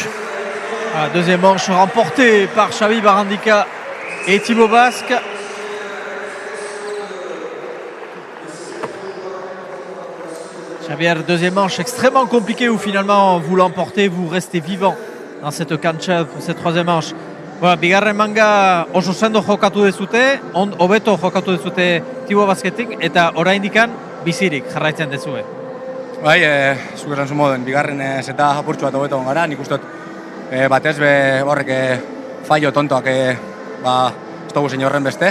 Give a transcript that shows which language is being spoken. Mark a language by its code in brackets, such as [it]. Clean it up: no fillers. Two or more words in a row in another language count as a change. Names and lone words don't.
[fr] La deuxième manche remportée par Xavi Barandika et Thibaut Basque. Xavier, deuxième manche extrêmement compliquée où finalement vous l'emportez, vous restez vivant dans cette cancha pour cette troisième manche. [eu] Bigarren manga oso sendo jokatu dezute, hobeto jokatu dezute Thibaut Basketik eta oraindikan bizirik jarraitzen dezue. Bai, zuk esan zu moduen, bigarren zeta apurtxu bat hobeto gara, nik uste batez horrek fallo tontoak ez dugu zein horren beste.